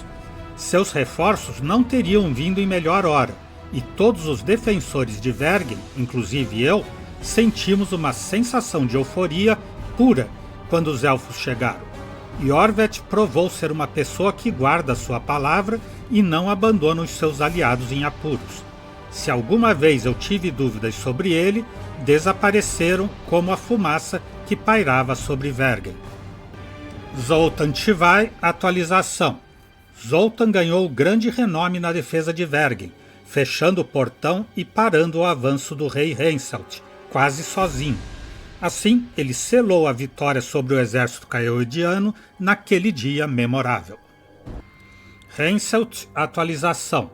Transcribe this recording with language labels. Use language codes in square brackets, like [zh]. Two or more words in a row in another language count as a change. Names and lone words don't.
[pt] Seus reforços não teriam vindo em melhor hora, e todos os defensores de Vergen, inclusive eu, sentimos uma sensação de euforia pura quando os elfos chegaram. Iorvet provou ser uma pessoa que guarda sua palavra e não abandona os seus aliados em apuros. Se alguma vez eu tive dúvidas sobre ele, desapareceram como a fumaça que pairava sobre Vergen. Zoltan Tivai, atualização. Zoltan ganhou grande renome na defesa de Vergen, fechando o portão e parando o avanço do rei Henselt, quase sozinho. Assim, ele selou a vitória sobre o exército caeldiano naquele dia memorável. Henselt, atualização.